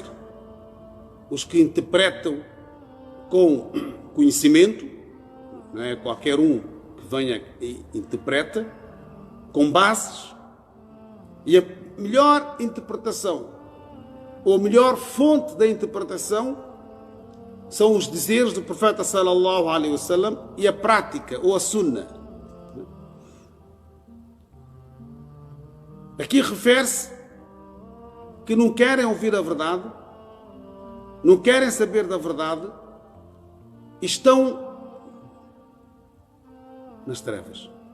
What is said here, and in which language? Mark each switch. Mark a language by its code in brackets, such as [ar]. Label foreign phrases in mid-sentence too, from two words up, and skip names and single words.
[pt] Os que interpretam com conhecimento, não é qualquer um que venha e interpreta, com bases. E a melhor interpretação, ou a melhor fonte da interpretação, são os dizeres do profeta [ar] sallallahu alaihi wasallam [pt] e a prática, ou a sunna. Aqui refere-se que não querem ouvir a verdade, não querem saber da verdade, estão nas trevas.